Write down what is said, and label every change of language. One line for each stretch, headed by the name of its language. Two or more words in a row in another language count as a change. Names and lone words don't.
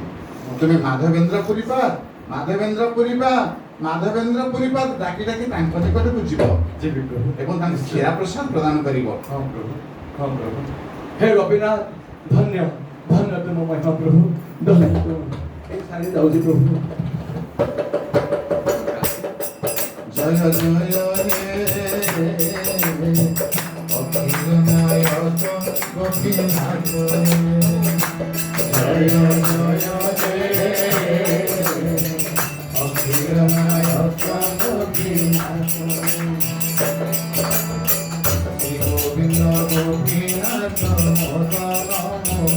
Odia: ତୁମେ ମାଧବେନ୍ଦ୍ର ପୁରୀପାଦ, ମାଧବେନ୍ଦ୍ର ପୁରୀପାଦ, ମାଧବେନ୍ଦ୍ର ପୁରୀପାଦ ଡାକି ଡାକି ତାଙ୍କ ନିକଟକୁ ଯିବ ଯିବି ପ୍ରଭୁ ଏବଂ ତାଙ୍କୁ କ୍ଷୀରା ପ୍ରସାଦ ପ୍ରଦାନ କରିବ। ହଁ ପ୍ରଭୁ, ହଁ ପ୍ରଭୁ। ହେ ଗୋପୀନାଥ, ଧନ୍ୟ ଧନ୍ୟ ତୁମ ମହିମା ପ୍ରଭୁ, ଧନ୍ୟ ତୁମ ଏଇ ଶାଢ଼ୀ ଯାଉଛି ପ୍ରଭୁ।
Bangla: ଜୟ ଜୟ হে অখিল নায়ক গোপীনাথ, জয় জয় হে অখিল নায়ক গোপীনাথ, শ্রী গোবিন্দ গোপীনাথ মদন,